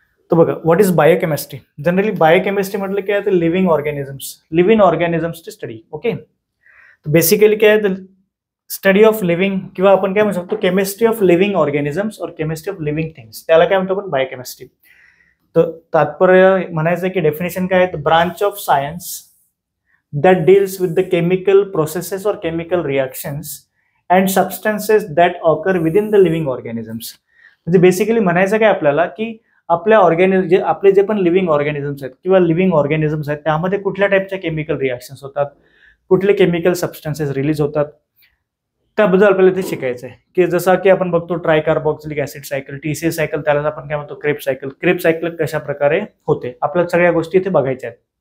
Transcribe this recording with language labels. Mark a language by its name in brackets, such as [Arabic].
[Marathi] तर बघा, [English] What is biochemistry. [Marathi] Generally biochemistry म्हटलं काय तर लिव्हिंग ऑर्गॅनिझम्सची स्टडी. ओके, बेसिकली काय आहे, स्टडी ऑफ लिव्हिंग किंवा आपण काय म्हणू शकतो [English] chemistry of living organisms [Marathi] और [English] chemistry of living things, [Marathi] त्याला काय म्हणतो आपण बायोकेमिस्ट्री. तर तात्पर्य म्हणायचं की डेफिनेशन काय आहे, [English] Branch of science that deals with the chemical processes or chemical reactions and substances that occur within the living organisms. [Marathi] म्हणजे बेसिकली म्हणायचं काय आपल्याला की आपल्या आपले जे पण लिव्हिंग ऑर्गॅनिझम्स आहेत किंवा लिव्हिंग ऑर्गॅनिझम्स आहेत त्यामध्ये कुठल्या टाईपच्या केमिकल रिॲक्शन्स होतात, कुठले केमिकल सबस्टन्सेस रिलीज होतात, त्याबद्दल आपल्याला इथे शिकायचं आहे. की जसं की आपण बघतो ट्रायकार्बॉक्सिलिक ऍसिड सायकल, TCA सायकल, त्याला आपण काय म्हणतो क्रेब सायकल कशा प्रकारे होते, आपल्याला सगळ्या गोष्टी इथे बघायच्या आहेत.